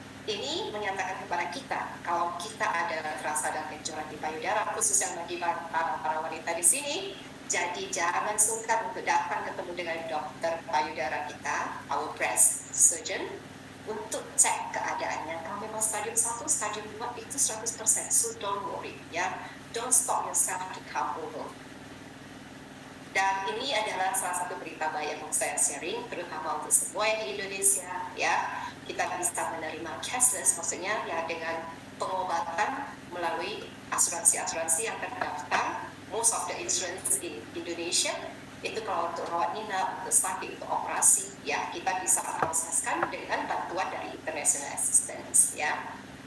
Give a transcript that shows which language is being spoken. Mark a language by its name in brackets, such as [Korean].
[Indonesian] Ini menyatakan kepada kita, kalau kita ada rasa dan benjolan di payudara, khususnya bagi para wanita di sini, jadi jangan sungkan untuk datang ketemu dengan dokter payudara kita, [English] our breast surgeon, [Indonesian] untuk cek keadaannya. Kalau memang stadium 1, stadium 2 itu 100%, [English] so don't worry ya, don't stop yourself to come over. [Indonesian] Dan ini adalah salah satu berita baik yang saya sharing, terutama untuk semua yang di Indonesia ya. Kita bisa menerima cashless, maksudnya ya dengan pengobatan melalui asuransi-asuransi yang terdaftar. [English] Most of the insurance in Indonesia [Indonesian] itu kalau untuk rawat inap, untuk sakit, untuk operasi ya, kita bisa proseskan dengan bantuan dari international assistance ya.